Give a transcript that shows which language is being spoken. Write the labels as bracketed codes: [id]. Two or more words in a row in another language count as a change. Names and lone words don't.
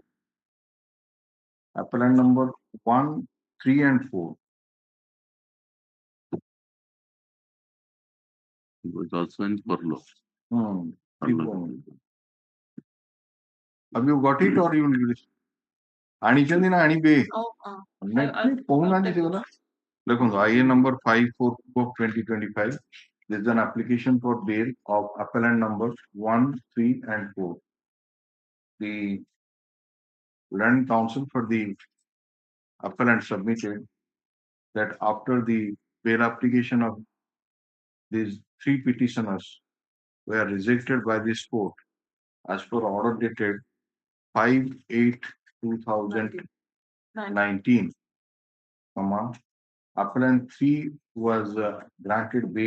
[en] Appellant number 1, 3, and 4. It was also in furlough. Have you got it or you will get it? [or] ଆଣିଛନ୍ତି ନା ଆଣିବେ କହୁନାହାନ୍ତି ସେଗୁଡ଼ା ଦେଖନ୍ତୁ [en] IA number 542 of 2025. There is an application for bail of appellant numbers 1, 3, and 4. The Land Council for the appellant submitted that after the bail application of these 3 petitioners were rejected by this court as per order dated 5/8/2019, appellant 3 was granted bail.